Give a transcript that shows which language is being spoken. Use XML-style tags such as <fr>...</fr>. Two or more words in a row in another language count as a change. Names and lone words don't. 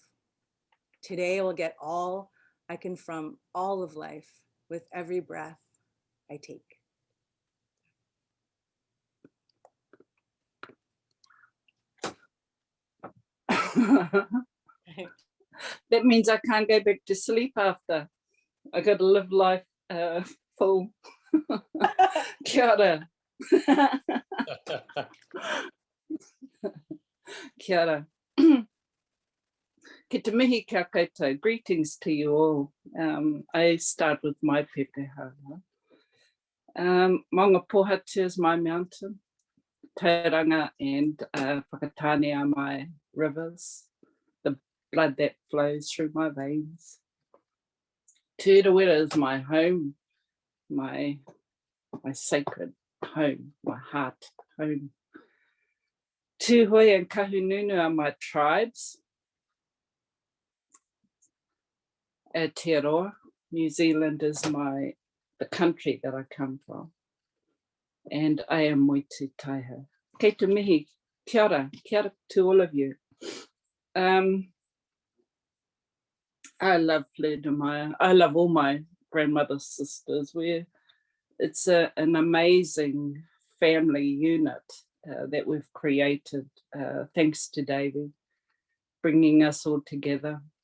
<en>Today I will get all I can from all of life with every breath I take. That means I can't go back to sleep after. I got to live life full.</en> <mi>Kia ora. Kia ora. Ki te mihi kia koutou.</mi> <en>Greetings to you all. I start with my pepeha. Maunga Pohatu is my mountain. Tauranga and Whakatane are my rivers. The blood that flows through my veins. Turawera is my home, my sacred home, my heart home. Tūhoe and Kahununu are my tribes. Aotearoa, New Zealand is the country that I come from. And I am Moetu Taiha.</en> <mi>Kei te mihi, kia ora</mi> <en>to all of you. I love Flordemayo. I love all my grandmother's sisters. It's an amazing family unit that we've created, thanks to Devi, bringing us all together.</en>